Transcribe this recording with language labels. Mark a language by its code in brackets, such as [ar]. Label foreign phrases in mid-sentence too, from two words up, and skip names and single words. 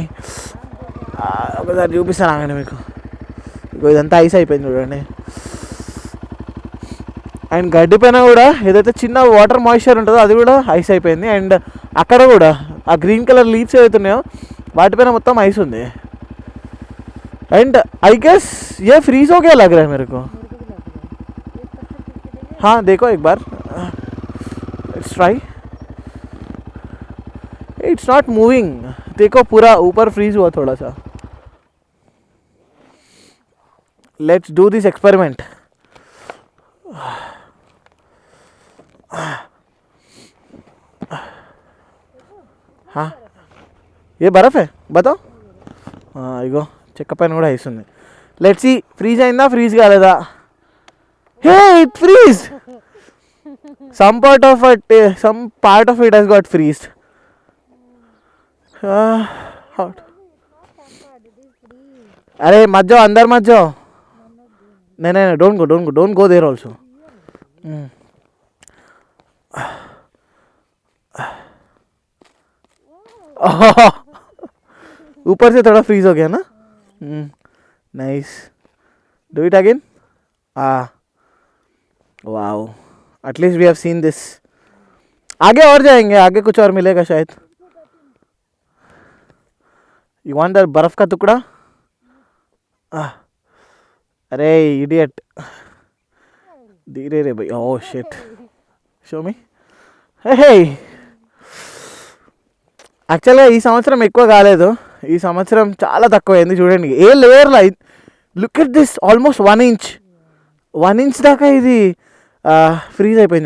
[te] ఒకసారి చూపిస్తాను ఆగండి మీకు. ఇదంతా ఐస్ అయిపోయింది చూడండి. అండ్ గడ్డి పైన కూడా ఏదైతే చిన్న [en] water moisture [te] ఉంటుందో అది కూడా ఐస్ అయిపోయింది. అండ్ అక్కడ కూడా ఆ [en] green colour leaves [te] ఏవైతున్నాయో వాటిపైన మొత్తం ఐస్ ఉంది. [en] and I guess [hi] ये फ्रीज हो गया लग रहा है मेरे को. हाँ देखो एक बार, [en] let's try. It's not moving. [hi] देखो पूरा ऊपर फ्रीज हुआ थोड़ा सा. [en] let's do this experiment. [hi] हाँ ये बर्फ़ है, बताओ. हाँ इगो [te] చెక్క పైన కూడా ఐస్ ఉంది. [en] let's see [te] ఫ్రీజ్ అయిందా ఫ్రీజ్ కాలేదా. [en] hey it freeze, some part of it has got freezed. [te] అరే మధ్య అందరు మధ్య నేనే [en] don't go there also. [hi] ऊपर से थोड़ा फ्रीज हो गया ना. [en] Nice. Do it again. वाओ, at least we have seen this. [hi] आगे और जाएंगे, आगे कुछ और मिलेगा शायद. [en] You want the [hi] बर्फ का टुकड़ा? अरे इडियट, धीरे रे भाई. [en] oh shit, show me. [te] హే, యాక్చువల్గా ఈ సంవత్సరం ఎక్కువ కాలేదు, ఈ సంవత్సరం చాలా తక్కువైంది. చూడండి ఏ లేయర్లో, [en] look at this, almost 1 inch, 1 inch [te] దాకా ఇది ఫ్రీజ్ అయిపోయింది.